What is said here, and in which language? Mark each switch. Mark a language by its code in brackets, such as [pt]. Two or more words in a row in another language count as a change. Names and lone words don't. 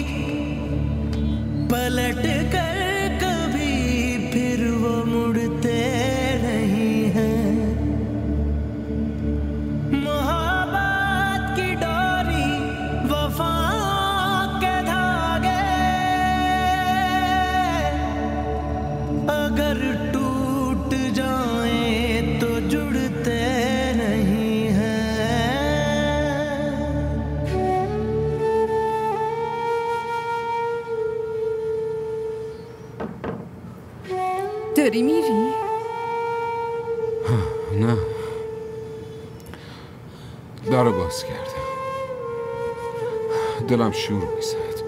[hi] पलट कर कभी फिर वो मुड़ते नहीं हैं अगर टूट जाए तो जुड़ते नहीं हैं [fa] داری میری؟ نه درو باز کردم. دلم شور میزد.